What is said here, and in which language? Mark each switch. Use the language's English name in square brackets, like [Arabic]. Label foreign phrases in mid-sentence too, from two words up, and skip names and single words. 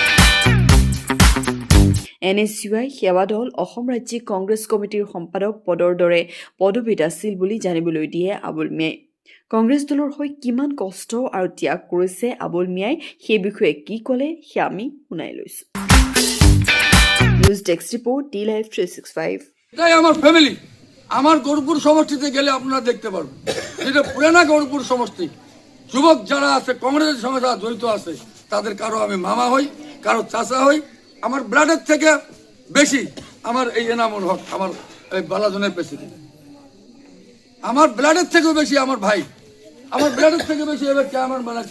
[Assamese] NSUই সেৱা দল অসম ৰাজ্যিক কংগ্ৰেছ কমিটিৰ সম্পাদক পদৰ দৰে পদবীত আছিল বুলি জানিবলৈ দিয়ে আবুল মিয়াই। কংগ্ৰেছ দলৰ হৈ কিমান কষ্ট আৰু ত্যাগ কৰিছে আবুল মিয়াই, সেই বিষয়ে কি ক'লে সেয়া আমি শুনাই লৈছো। [English] News desk report D-Live 365। [Bangla] এটাই আমার ফ্যামিলি। আমার গৌরপুর সমষ্টিতে গেলে আপনারা দেখতে পারবেন, যেটা পুরানা গৌরপুর সমষ্টি, যুবক যারা আছে কংগ্রেসের সঙ্গে যারা জড়িত আছে, তাদের কারো আমি মামা হই, কারো চাচা হই। আমার ব্লাডের থেকে বেশি আমার এই এনামুল হক, আমার এই বালাজনের প্রেসিডেন্ট, আমার ব্লাডের থেকেও বেশি আমার ভাই, আমার ব্লাডের থেকে বেশি এবার চেয়ারম্যান বানাচ্ছে।